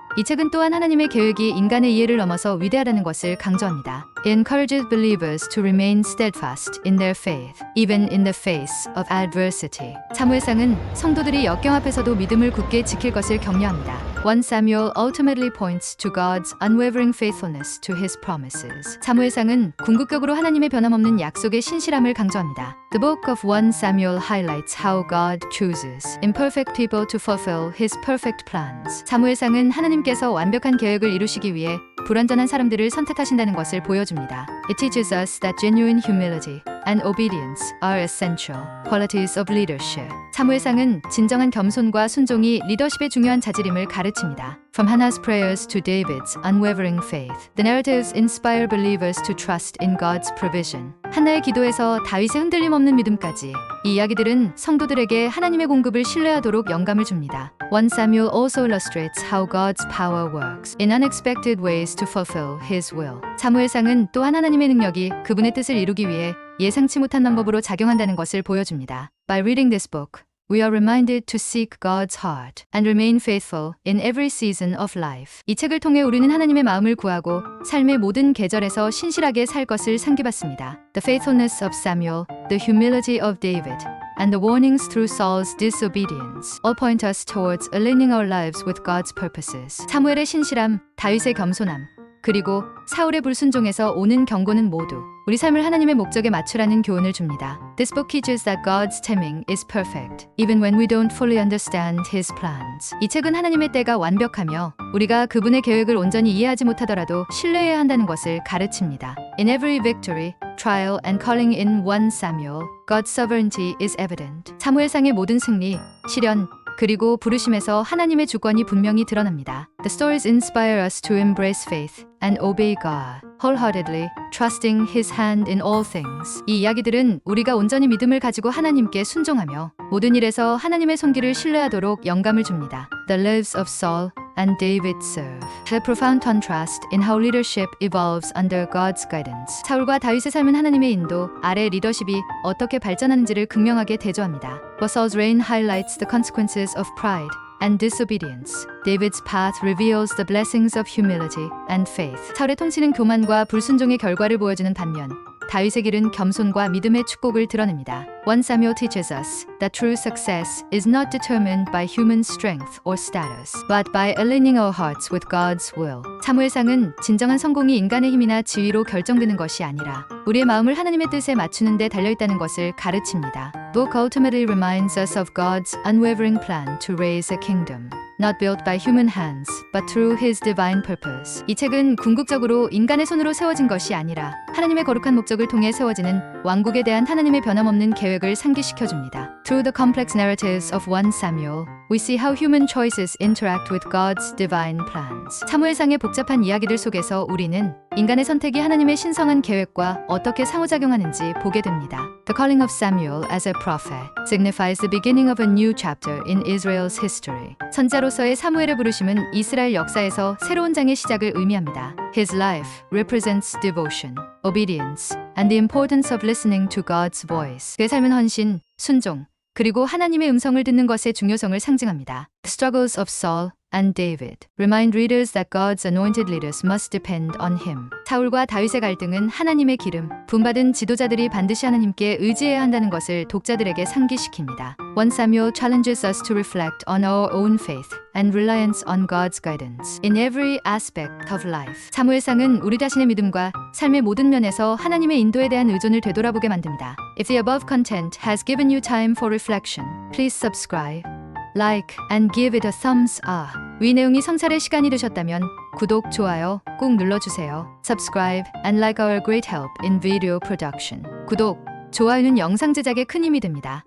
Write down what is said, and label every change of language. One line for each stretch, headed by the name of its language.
Korean: 이 책은 또한 하나님의 계획이 인간의 이해를 넘어서 위대하다는 것을 강조합니다.
English: It encourages believers to remain steadfast in their faith, even in the face of adversity.
Korean: 사무엘상은 성도들이 역경 앞에서도 믿음을 굳게 지킬 것을 격려합니다.
English: 1 Samuel ultimately points to God's unwavering faithfulness to His promises.
Korean: 사무엘상은 궁극적으로 하나님의 변함없는 약속의 신실함을 강조합니다.
English: The book of 1 Samuel highlights how God chooses imperfect people to fulfill His perfect plans.
Korean: 사무엘상은 하나님께서 완벽한 계획을 이루시기 위해 불완전한 사람들을 선택하신다는 것을 보여줍니다.
English: It teaches us that genuine humility and obedience are essential qualities of leadership.
Korean: 사무엘상은 진정한 겸손과 순종이 리더십의 중요한 자질임을 가르칩니다.
English: From Hannah's prayers to David's unwavering faith, the narratives inspire believers to trust in God's provision.
Korean: 한나의 기도에서 다윗의 흔들림 없는 믿음까지 이 이야기들은 성도들에게 하나님의 공급을 신뢰하도록 영감을 줍니다.
English: 1 Samuel also illustrates how God's power works in unexpected ways to fulfill His will.
Korean: 사무엘상은 또한 하나님의 능력이 그분의 뜻을 이루기 위해 예상치 못한 방법으로 작용한다는 것을 보여줍니다.
English: By reading this book, we are reminded to seek God's heart and remain faithful in every season of life.
Korean: 이 책을 통해 우리는 하나님의 마음을 구하고 삶의 모든 계절에서 신실하게 살 것을 상기받습니다.
English: The faithfulness of Samuel, the humility of David, and the warnings through Saul's disobedience all point us towards aligning our lives with God's purposes.
Korean: 사무엘의 신실함, 다윗의 겸손함, 그리고 사울의 불순종에서 오는 경고는 모두 우리 삶을 하나님의 목적에 맞추라는 교훈을 줍니다.
English: This book teaches that God's timing is perfect, even when we don't fully understand His plans.
Korean: 이 책은 하나님의 때가 완벽하며 우리가 그분의 계획을 온전히 이해하지 못하더라도 신뢰해야 한다는 것을 가르칩니다.
English: In every victory, trial and calling in 1 Samuel, God's sovereignty is evident.
Korean: 사무엘상의 모든 승리, 시련, 그리고 부르심에서 하나님의 주권이 분명히 드러납니다.
English: The stories inspire us to embrace faith and obey God wholeheartedly, trusting His hand in all things.
Korean: 이 이야기들은 우리가 온전히 믿음을 가지고 하나님께 순종하며 모든 일에서 하나님의 손길을 신뢰하도록 영감을 줍니다.
English: The lives of Saul and David serve a profound contrast in how leadership evolves under God's guidance.
Korean: 사울과 다윗의 삶은 하나님의 인도 아래 리더십이 어떻게 발전하는지를 극명하게 대조합니다.
English: But Saul's reign highlights the consequences of pride and disobedience. David's path reveals the blessings of humility and faith.
Korean: 사울의 통치는 교만과 불순종의 결과를 보여주는 반면 다윗의 길은 겸손과 믿음의 축복을 드러냅니다.
English: 1 Samuel teaches us that true success is not determined by human strength or status, but by aligning our hearts with God's will.
Korean: 사무엘상은 진정한 성공이 인간의 힘이나 지위로 결정되는 것이 아니라 우리의 마음을 하나님의 뜻에 맞추는 데 달려있다는 것을 가르칩니다.
English: Book ultimately reminds us of God's unwavering plan to raise a kingdom, not built by human hands, but through His divine purpose.
Korean: 이 책은 궁극적으로 인간의 손으로 세워진 것이 아니라 하나님의 거룩한 목적을 통해 세워지는 왕국에 대한 하나님의 변함없는 계획을 상기시켜줍니다.
English: Through the complex narratives of 1 Samuel, we see how human choices interact with God's divine plans.
Korean: 사무엘상의 복잡한 이야기들 속에서 우리는 인간의 선택이 하나님의 신성한 계획과 어떻게 상호작용하는지 보게 됩니다.
English: The calling of Samuel as a prophet signifies the beginning of a new chapter in Israel's history.
Korean: 선자로서의 사무엘의 부르심은 이스라엘 역사에서 새로운 장의 시작을 의미합니다.
English: His life represents devotion, obedience, and the importance of listening to God's voice.
Korean: 그의 삶은 헌신, 순종, 그리고 하나님의 음성을 듣는 것의 중요성을 상징합니다.
English: The struggles of Saul and David remind readers that God's anointed leaders must depend on him.
Korean: 사울과 다윗의 갈등은 하나님의 기름, 분받은 지도자들이 반드시 하나님께 의지해야 한다는 것을 독자들에게 상기시킵니다.
English: 1 Samuel challenges us to reflect on our own faith and reliance on God's guidance in every aspect of life.
Korean: 사무엘상은 우리 자신의 믿음과 삶의 모든 면에서 하나님의 인도에 대한 의존을 되돌아보게 만듭니다.
English: If the above content has given you time for reflection, please subscribe, like, and give it a thumbs up.
Korean: 위 내용이 성찰의 시간이 되셨다면 구독, 좋아요 꼭 눌러주세요.
English: Subscribe and like our great help in video production.
Korean: 구독, 좋아요는 영상 제작에 큰 힘이 됩니다.